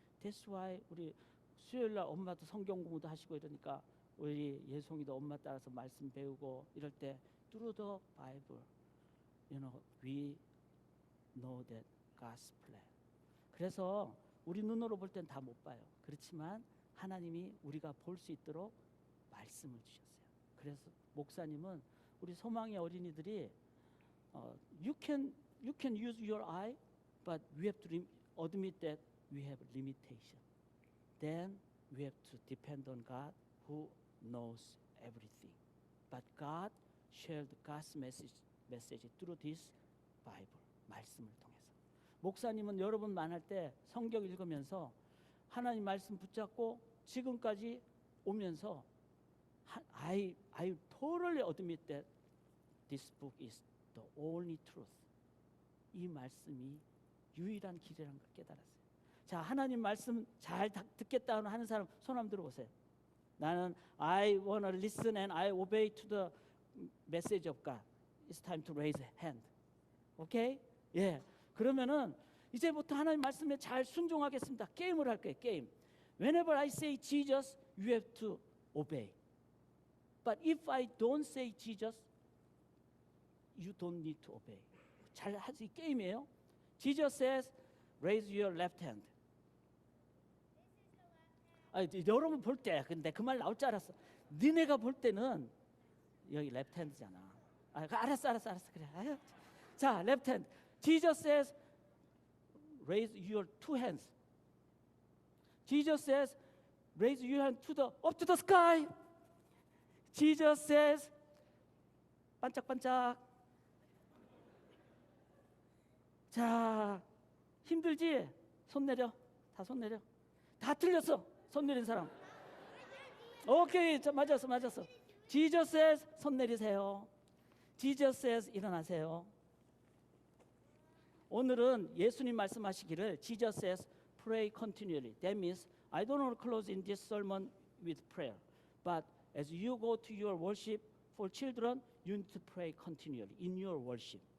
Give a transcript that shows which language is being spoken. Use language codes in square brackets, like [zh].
[en] That's why [ko] 우리 수요일 날 엄마도 성경 공부도 하시고 이러니까 우리 예송이도 엄마 따라서 말씀 배우고 이럴 때 [en] through the Bible, you know, we know that God's plan. [ko] 그래서 우리 눈으로 볼 땐 다 못 봐요. 그렇지만 하나님이 우리가 볼 수 있도록 말씀을 주셨어요. 그래서 목사님은 우리 소망의 어린이들이 [en] you can use your eye, but we have to admit that we have limitation. Then we have to depend on God who knows everything. But God shared God's message through this Bible, [ko] 말씀을 통해서. 목사님은 여러분 만날 때 성경 읽으면서 하나님 말씀 붙잡고 지금까지 오면서 [en] I totally admit that this book is the only truth. [ko] 이 말씀이 유일한 길이라는 걸 깨달았어요. 자, 하나님 말씀 잘 듣겠다 하는 사람 손 한번 들어보세요. 나는 [en] I wanna listen and I obey to the message of God. It's time to raise a hand. [ko] 오케이? 예. 그러면은 이제부터 하나님 말씀에 잘 순종하겠습니다. 게임을 할 거예요. 게임. [en] Whenever I say Jesus, you have to obey. But if I don't say Jesus, you don't need to obey. [ko] 잘 할 수 있는 게임이에요. [en] Jesus says, raise your left hand. [ko] 여러분 볼 때, 근데 그 말 나올 줄 알았어. 니네가 볼 때는 여기 [en] left hand [ko] 잖아. 알았어. 그래. 자, [en] left hand. Jesus says, raise your two hands. Jesus says, raise your hand up to the sky. Jesus says, [ko] 반짝반짝. 자, 힘들지? 손 내려. 다 손 내려. 다 틀렸어. 손 내린 사람. 오케이, 맞았어. [en] Jesus says, [ko] 손 내리세요. [en] Jesus says, [ko] 일어나세요. 오늘은 예수님 말씀하시기를 [en] Jesus says, pray continually. That means I don't want to close in this sermon with prayer. But as you go to your worship for children, you need to pray continually in your worship.